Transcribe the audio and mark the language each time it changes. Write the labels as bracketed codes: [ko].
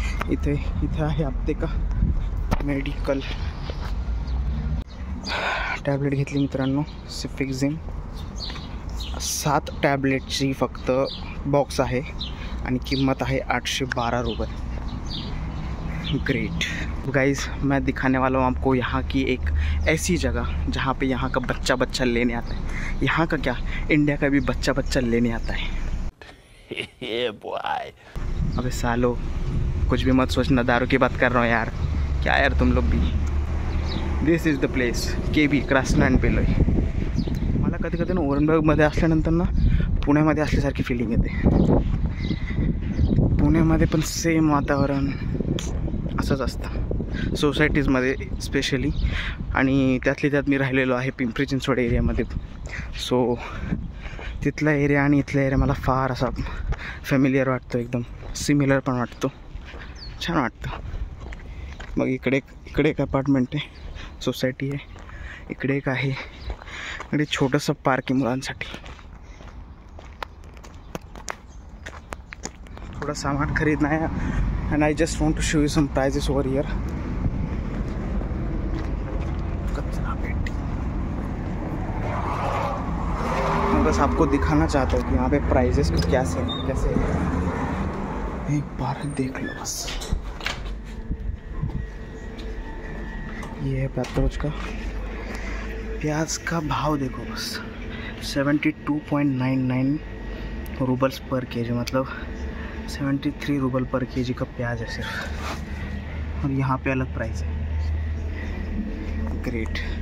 [mr] इथे आहे अप्तेका medical. Tablet घेतली मित्रांनो, सिफिक्झिम. 7 टॅबलेटची फक्त बॉक्स आहे आणि किंमत आहे 812 रुपये. [hi] ग्रेट गाइस, मैं दिखाने वाला हूँ आपको यहाँ की एक ऐसी जगह जहाँ पे यहाँ का बच्चा लेने आता है. यहाँ का क्या, इंडिया का भी बच्चा लेने आता है. अबे सालो, कुछ भी मत सोचना, दारू की बात कर रहा हूँ यार. क्या यार तुम लोग भी. [en] this is the place, [mr] KB क्रासन and पेलोय. मला कधी कधी ना औरंगाबादमध्ये असल्यानंतर ना पुण्यामध्ये असल्यासारखी फिलिंग येते. पुण्यामध्ये पण सेम वातावरण असंच असतं सोसायटीजमध्ये स्पेशली. आणि त्यातली त्यात मी राहिलेलो आहे पिंपरी चिंचवड एरियामध्ये. सो तिथला एरिया आणि इथला एरिया मला फार असा फॅमिलियर वाटतो, एकदम सिमिलर पण वाटतो, छान वाटतं. मग इकडे एक अपार्टमेंट आहे, सोसायटी आहे. इकडे एक आहे, इकडे छोटंसं पार्क आहे मुलांसाठी. [hi] थोडं सामान खरीदना है [en] and I just want to show you some prices over here. [hi] मैं बस आपको दिखाना चाहता हूँ कि यहाँ पे प्राइजेस कैसे एक बार देख लो बस. ये है प्याज का. प्याज का भाव देखो बस, 72.99 रूबल्स पर केजी, मतलब 73 रूबल पर केजी का प्याज है सिर्फ. और यहाँ पे अलग प्राइस है. ग्रेट.